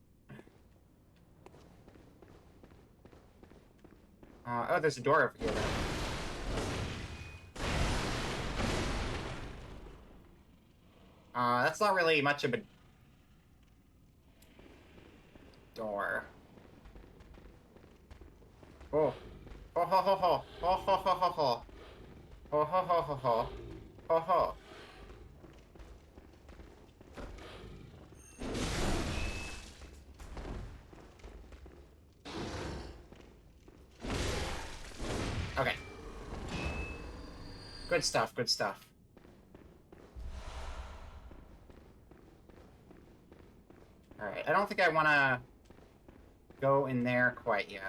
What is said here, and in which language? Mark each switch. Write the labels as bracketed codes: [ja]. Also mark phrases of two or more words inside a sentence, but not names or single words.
[en] Oh, there's a door over here, though. That's not really much of a door. Oh. Ho ho ho ho. Ho ho ho ho ho. Ho ho ho ho ho. Ho ho. Okay. Good stuff, good stuff. Alright, I don't think I want to go in there quite yet.